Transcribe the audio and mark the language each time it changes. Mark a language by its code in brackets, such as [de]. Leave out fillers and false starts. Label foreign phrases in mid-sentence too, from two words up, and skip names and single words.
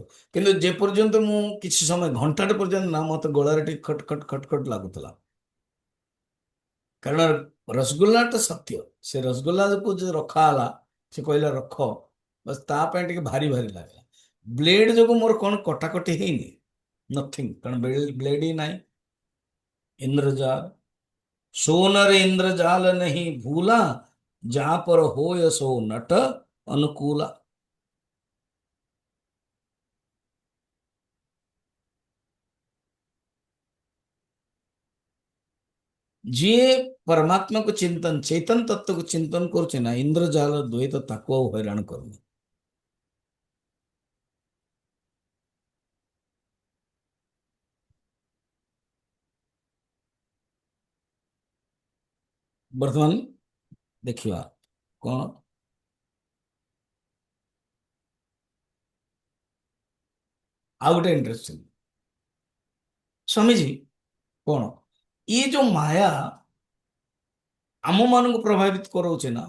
[or] କିନ୍ତୁ ଯେ ପର୍ଯ୍ୟନ୍ତ ମୁଁ କିଛି ସମୟ, ଘଣ୍ଟାଟେ ପର୍ଯ୍ୟନ୍ତ ନା, ମତେ ଗଳାରେ ଟିକେ ଖଟ ଖଟ ଖଟ ଖଟ ଲାଗୁଥିଲା। କାରଣ ରସଗୋଲାଟା ସତ୍ୟ, ସେ ରସଗୋଲାକୁ ଯୋଉ ରଖା ହେଲା, ସେ କହିଲା ରଖ, ବସ୍ ତା ପାଇଁ ଟିକେ ଭାରି ଭାରି ଲାଗିଲା। ବ୍ଲେଡ ଯୋଗୁ ମୋର କଣ କଟାକଟି ହେଇନି, ନଥିଙ୍ଗ, କାରଣ ବ୍ଲେଡ ହିଁ ନାହିଁ। [awa] इंद्रजाल, सोनर इंद्रजाल नहीं भूला, जहां पर होय सो नट अनुकूला। [or] ଯିଏ ପରମାତ୍ମାକୁ ଚିନ୍ତନ, ଚୈତନ୍ୟ ତତ୍ତ୍ୱକୁ ଚିନ୍ତନ କରୁଛି ନା, ଇନ୍ଦ୍ରଜାଲ ଦ୍ୱୈତ ତାକୁ ଆଉ ହଇରାଣ କରୁନି। ବର୍ତ୍ତମାନ ଦେଖିବା କଣ ଆଉ ଗୋଟେ ଇଣ୍ଟରେଷ୍ଟିଂ, ସ୍ୱାମୀଜୀ କଣ ଇଏ ଯୋଉ ମାୟା ଆମ ମାନଙ୍କୁ ପ୍ରଭାବିତ କରଉଛି ନା?